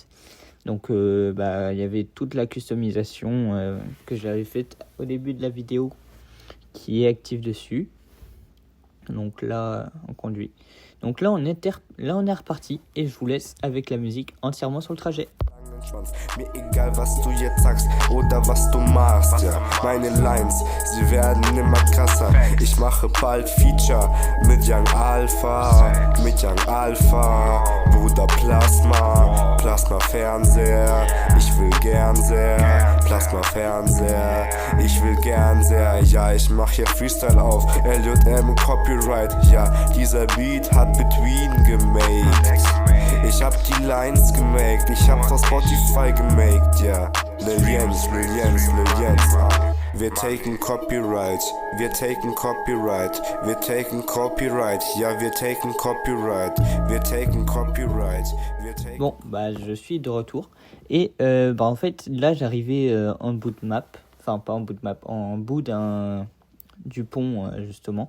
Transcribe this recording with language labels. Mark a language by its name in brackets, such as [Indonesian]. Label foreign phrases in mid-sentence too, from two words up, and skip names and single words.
[French] Donc il y avait toute la customisation que j'avais faite au début de la vidéo qui est active dessus. Donc là on conduit. Donc là on est reparti, et je vous laisse avec la musique entièrement sur le trajet. [German] Mir egal, was du jetzt sagst oder was du machst, ja. Meine Lines, sie werden immer krasser. Ich mache bald Feature mit Young Alpha, Bruder Plasma Fernseher. Ich will gern sehr, Plasma Fernseher. Ich will gern sehr, ja, ich mach hier Freestyle auf LJM Copyright, ja. Dieser Beat hat Between gemacht. Ich hab die Lines gemacht, ich hab's auf Spotify gemacht, ja. Millions. Wir taken Copyright, ja, wir taken Copyright, [French] Bon, je suis de retour, et en fait, là, j'arrivais en bout de map, enfin pas en bout de map, en bout du pont, justement.